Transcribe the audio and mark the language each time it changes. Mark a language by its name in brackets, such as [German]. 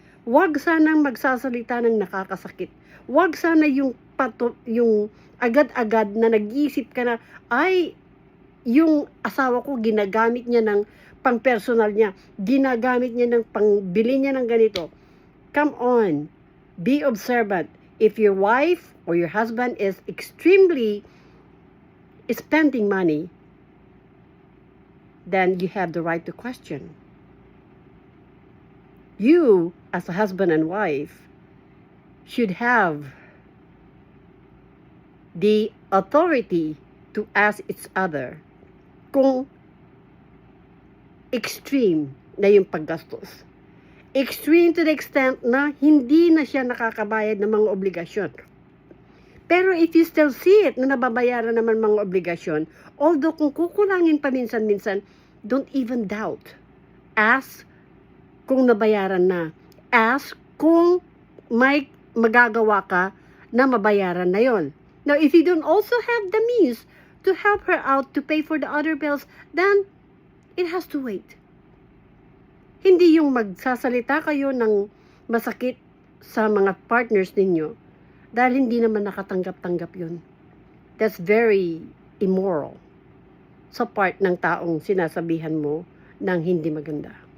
[Filipino] Huwag sanang magsasalita ng nakakasakit. Huwag sana yung agad-agad na nag-iisip ka na, ay, yung asawa ko ginagamit niya ng pang-personal niya, ginagamit niya ng pangbili niya ng ganito. [English] Come on, be observant. If your wife or your husband is extremely spending money, then you have the right to question. You, as a husband and wife, should have the authority to ask each other [Filipino] kung extreme na yung paggastos. [English] Extreme to the extent [Filipino] na hindi na siya nakakabayad ng mga obligasyon. Pero [English] if you still see it [Filipino] na nababayaran naman mga obligasyon, although kung kukulangin pa minsan-minsan, [English] don't even doubt. [Filipino] Ask kung nabayaran na. Ask kung may magagawa ka na mabayaran na yon. [English] Now, if you don't also have the means to help her out to pay for the other bills, then it has to wait. [Filipino] Hindi yung magsasalita kayo ng masakit sa mga partners ninyo dahil hindi naman nakatanggap-tanggap yun. [English] That's very immoral [Filipino] sa part ng taong sinasabihan mo ng hindi maganda.